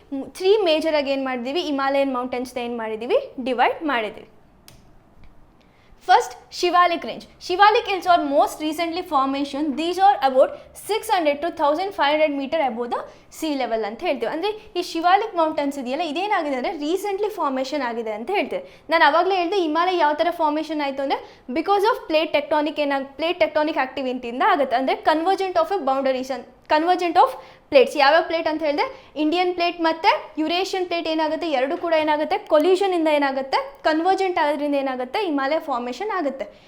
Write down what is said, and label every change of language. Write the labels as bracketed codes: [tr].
[kn] 3 ಮೇಜರಾಗಿ ಏನು ಮಾಡಿದ್ದೀವಿ, ಹಿಮಾಲಯನ್ ಮೌಂಟೇನ್ಸ್ನ ಏನು ಮಾಡಿದ್ದೀವಿ, ಡಿವೈಡ್ ಮಾಡಿದ್ದೀವಿ. [en] First, Shivalik range. Shivalik hills are most recently formation. These are about 600 to 1500 meter above the sea level [kn] ಅಂತ ಹೇಳ್ತೀವಿ. ಅಂದರೆ ಈ ಶಿವಾಲಿಕ್ ಮೌಂಟನ್ಸ್ ಇದೆಯಲ್ಲ, ಇದೇನಾಗಿದೆ ಅಂದರೆ ರೀಸೆಂಟ್ಲಿ ಫಾರ್ಮೇಷನ್ ಆಗಿದೆ ಅಂತ ಹೇಳ್ತೀವಿ. ನಾನು ಅವಾಗಲೇ ಹೇಳಿದೆ ಹಿಮಾಲಯ ಯಾವ ಥರ ಫಾರ್ಮೇಷನ್ ಆಯಿತು ಅಂದರೆ ಬಿಕಾಸ್ ಆಫ್ ಪ್ಲೇಟ್ ಟೆಕ್ಟಾನಿಕ್ ಆಕ್ಟಿವಿಟಿಯಿಂದ ಆಗುತ್ತೆ. ಅಂದರೆ convergent of A boundaries, convergent of plates. ಯಾವ್ಯಾವ ಪ್ಲೇಟ್ ಅಂತ ಹೇಳಿದೆ, ಇಂಡಿಯನ್ ಪ್ಲೇಟ್ ಮತ್ತು ಯುರೇಷಿಯನ್ ಪ್ಲೇಟ್ ಏನಾಗುತ್ತೆ, ಎರಡು ಕೂಡ ಏನಾಗುತ್ತೆ ಕೊಲ್ಯೂಷನಿಂದ ಏನಾಗುತ್ತೆ, ಕನ್ವರ್ಜೆಂಟ್ ಆಗೋದ್ರಿಂದ ಏನಾಗುತ್ತೆ ಹಿಮಾಲಯ ಫಾರ್ಮೇಷನ್ ಆಗುತ್ತೆ.